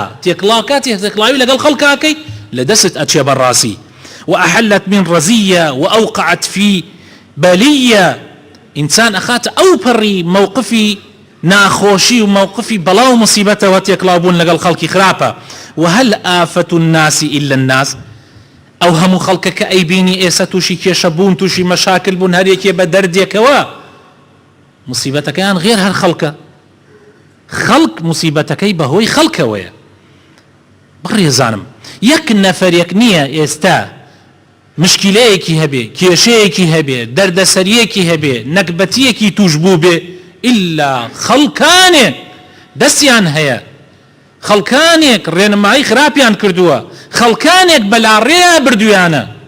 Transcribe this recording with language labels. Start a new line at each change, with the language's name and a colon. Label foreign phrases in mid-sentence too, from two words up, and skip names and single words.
Central Kurdish: تێکڵاوی لەگەڵ خەڵکاکەی لە دەست ئەچێ بەڕاستی.
Arabic: وأحلت من رزية وأوقعت في بلية،
Central Kurdish: ئینسان ئەخاتە ئەو پەڕی مووقفی ناخۆشی و مووقفی بەڵاو مصیبەتەوە تێکڵاوبوون لەگەڵ خەڵکی خراپە.
Arabic: وهل آفة الناس إلا الناس،
Central Kurdish: ئەو هەموو خەڵکە کە ئەیبینی ئێستا تووشی کێشە بوون، تووشی مەشاکل بوون، هەرێکێ بە دەردێکەوە، مصیبەتەکەیان غێر هەر خەڵکە. خەڵک مصیبەتەکەی بەهۆی خەڵکەوەیە. بڕێزانم یەک نەفەرێک نییە ئێستا مشکلەیەکی هەبێ، کێشەیەکی هەبێ، دەردەسەریەکی هەبێ، نەکبەتیەکی توش بوو بێ، ئللا خەڵکانێک دەستیان هەیە، خەڵکانێک ڕێنمایی خراپیان کردووە، خەڵکانێک بەلاڕێ بردویانە.